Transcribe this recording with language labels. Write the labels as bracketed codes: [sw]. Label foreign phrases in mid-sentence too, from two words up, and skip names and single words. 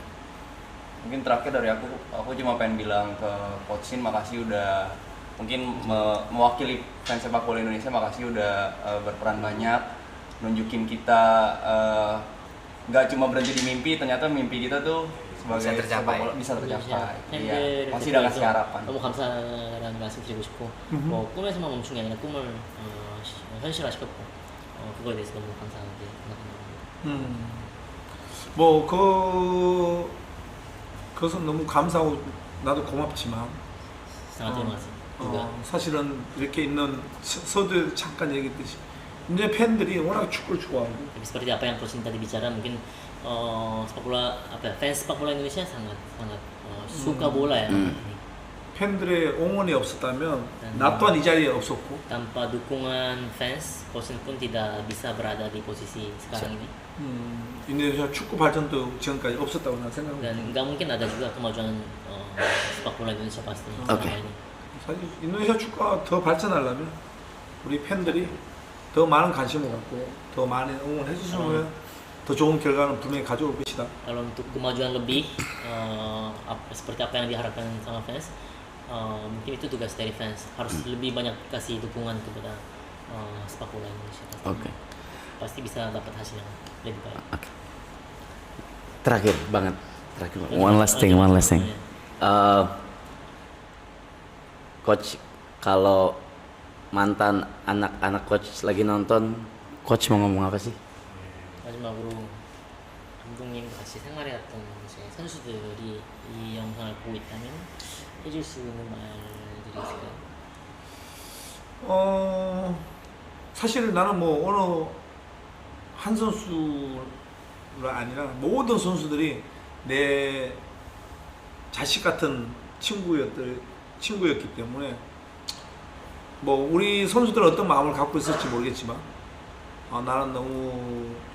[id] Mungkin terakhir dari aku cuma pengen bilang ke Coach Shin, makasih udah mungkin mewakili fans sepak bola Indonesia, makasih udah berperan banyak, nunjukin kita nggak cuma berhenti di mimpi, ternyata mimpi kita tuh sebagai Bisa tercapai. sepak bola bisa tercapai. Iya, [ko] 팬들 [id] masih udah kasih harapan. [ko] 너무 감사하다는 말씀 드리고 싶고 뭐 꿈에서만 멈춘 게 아니라 꿈을 현실화시켰고 그거에 대해서 너무 감사하게 생각합니다. 그것은 너무 감사하고 나도 고맙지만 [id] sangat terima kasih juga. [ko] 사실은 이렇게 있는 서두에 잠깐 얘기했듯이 이제 팬들이 워낙 축구를 좋아하고 [id] Tapi seperti apa yang Coach Shin tadi bicara, mungkin sepak bola fans sepak bola Indonesia sangat suka bola ya. [ko] 팬들의 응원이 없었다면 나 또한 이 자리에 없었고 [id] Tanpa dukungan fans, Coach Shin pun tidak bisa berada di posisi sekarang ini. [ko] 인도네시아 축구 발전도 지금까지 없었다고 난 생각합니다. [id] Dan nggak mungkin ada juga kemajuan sepak bola Indonesia pastinya Oke. selama ini. [ko] 사실 인도네시아 축구가 더 발전하려면 우리 팬들이 더 많은 관심을 갖고 더 많이 응원해 주시면 더 좋은 결과는 분명히 가져올 것이다. [id] Kalau untuk kemajuan lebih seperti apa yang diharapkan sama fans, mungkin itu tugas dari fans, harus lebih banyak kasih dukungan kepada sepak bola Indonesia. Oke. Pasti bisa dapat hasil yang lebih baik. Terakhir banget. [en] One last thing. [id] Coach, kalau mantan anak-anak coach lagi nonton, coach mau ngomong apa sih? [ko] 마지막으로 감독님 같이 생활해왔던 이제 선수들이 이 영상을 보고 있다면 해줄 수 있는 말들이 있을까요? 사실 나는 뭐 어느 한 선수가 아니라 모든 선수들이 내 자식 같은 친구였기 때문에 뭐 우리 선수들은 어떤 마음을 갖고 있을지 모르겠지만 나는 너무